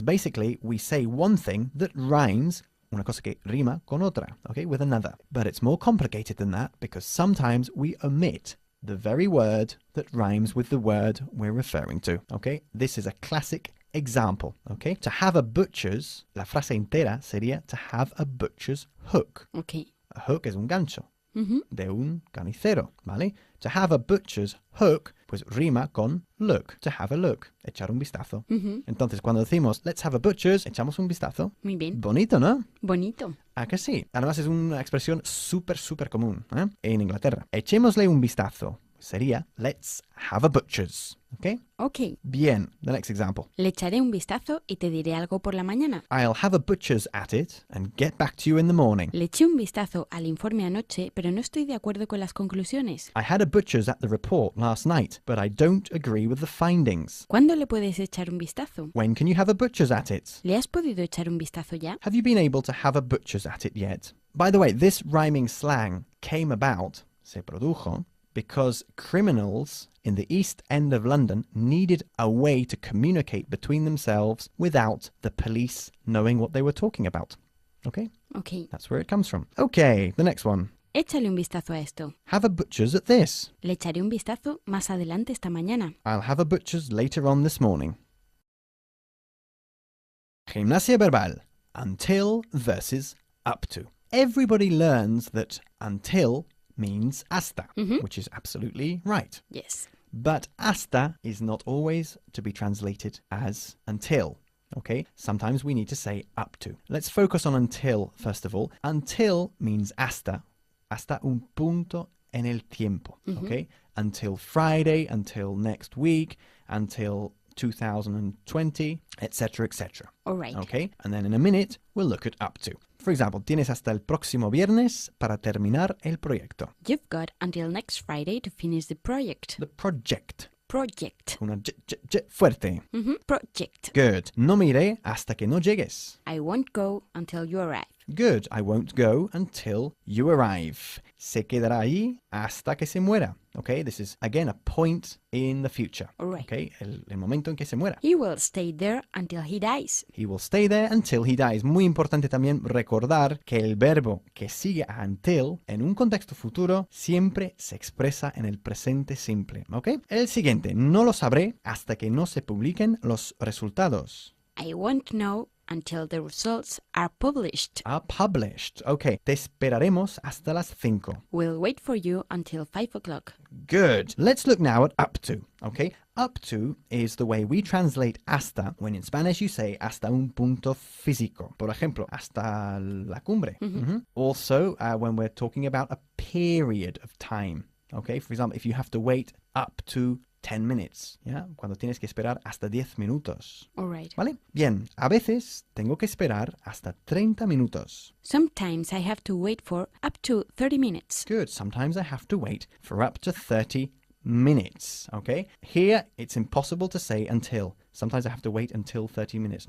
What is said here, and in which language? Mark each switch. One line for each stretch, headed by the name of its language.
English: Basically, we say one thing that rhymes,
Spanish: una cosa que rima con otra,
English: okay, with another. But it's more complicated than that because sometimes we omit the very word that rhymes with the word we're referring to, okay? This is a classic example, okay? To have a butcher's,
Spanish: la frase entera sería
English: to have a butcher's hook. Ok.
Spanish: A hook es un gancho de un carnicero, ¿vale?
English: To have a butcher's hook,
Spanish: pues rima con
English: look, to have a look,
Spanish: echar un vistazo. Entonces, cuando decimos,
English: let's have a butcher's,
Spanish: echamos un vistazo. Muy bien. Bonito, ¿no? Bonito. ¿A que sí? Además es una expresión súper común, ¿eh? En Inglaterra. Echémosle un vistazo. Sería,
English: let's have a butcher's.
Spanish: ¿Ok?
English: Ok. Bien. The next example.
Spanish: Le echaré un vistazo y te diré algo por la mañana.
English: I'll have a butcher's at it and get back to you in the morning.
Spanish: Le eché un vistazo al informe anoche, pero no estoy de acuerdo con las conclusiones.
English: I had a butcher's at the report last night, but I don't agree with the findings.
Spanish: ¿Cuándo le puedes echar un vistazo?
English: When can you have a butcher's at it?
Spanish: ¿Le has podido echar un vistazo ya?
English: Have you been able to have a butcher's at it yet? By the way, this rhyming slang came about,
Spanish: se produjo,
English: because criminals in the East End of London needed a way to communicate between themselves without the police knowing what they were talking about. Okay? Ok. That's where it comes from. Okay, the next one.
Spanish: Échale un vistazo a esto.
English: Have a butcher's at this.
Spanish: Le echaré un vistazo más adelante esta mañana.
English: I'll have a butcher's later on this morning.
Spanish: Gimnasia verbal.
English: Until versus up to. Everybody learns that until means hasta, which is absolutely right. Yes. But hasta is not always to be translated as until. Okay? Sometimes we need to say up to. Let's focus on until, first of all. Until means
Spanish: hasta un punto en el tiempo.
English: Okay? Until Friday, until next week, until 2020, etc., etc. All right. Okay? And then in a minute, we'll look at up to. For example,
Spanish: tienes hasta el próximo viernes para terminar el proyecto.
English: You've got until next Friday to finish the project. The project. Project.
Spanish: Una fuerte.
English: Project. Good.
Spanish: No me iré hasta que no llegues.
English: I won't go until you arrive. Good. I won't go until you arrive.
Spanish: Se quedará ahí hasta que se muera.
English: Okay, this is, again, a point in the future. All right.
Spanish: Okay, el momento en que se muera.
English: He will stay there until he dies. He will stay there until he dies.
Spanish: Muy importante también recordar que el verbo que sigue a until, en un contexto futuro, siempre se expresa en el presente simple. Okay? El siguiente, no lo sabré hasta que no se publiquen los resultados.
English: I won't know until the results are published. Are published.
Spanish: Okay, te esperaremos hasta las 5.
English: We'll wait for you until 5 o'clock. Good. Let's look now at up to. Okay, up to is the way we translate hasta when in Spanish you say
Spanish: hasta un punto físico. Por ejemplo, hasta la cumbre.
English: Also, when we're talking about a period of time. Okay, for example, if you have to wait up to 10 minutes, ¿ya?
Spanish: Cuando tienes que esperar hasta 10 minutos.
English: All right.
Spanish: ¿Vale? Bien, a veces tengo que esperar hasta 30 minutos.
English: Sometimes I have to wait for up to 30 minutes. Good. Sometimes I have to wait for up to 30 minutes. Okay? Here, it's impossible to say until. Sometimes I have to wait until 30 minutes.